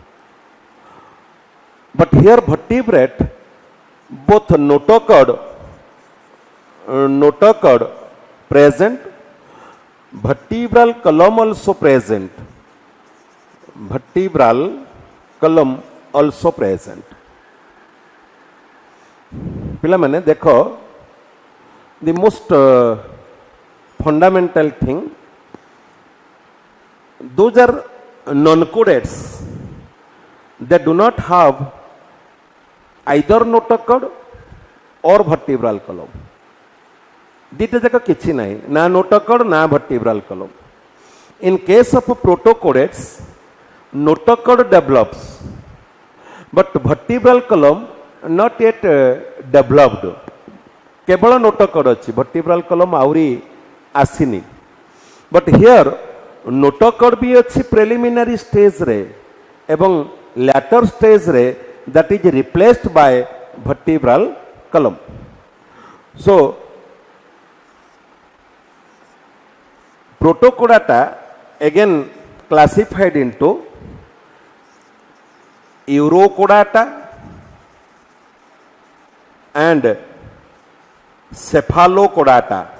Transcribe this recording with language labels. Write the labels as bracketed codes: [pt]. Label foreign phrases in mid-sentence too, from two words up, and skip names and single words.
[en] But here vertebrate, both notochord present, vertebral column also present. Vertebral column also present. [or] ପିଲା ମାନେ ଦେଖ, [en] the most fundamental thing, those are non-codates that do not have either notochord or vertebral column. [or] ଦିଇଟା ଯାକ କିଛି ନାହିଁ, ନା notochord ନା [en] vertebral column. In case of protochordates, notochord develops, but vertebral column not yet developed. [or] केवल notochord अछि, [en] vertebral column [or] ଆହୁରି ଆସିନି. [en] But here notochord [or] ଭି ଅଛି [en] preliminary stage [or] ରେ ଏବଂ [en] later stage रे, that is replaced by vertebral column. So protochordata again classified into Urochordata and Cephalochordata.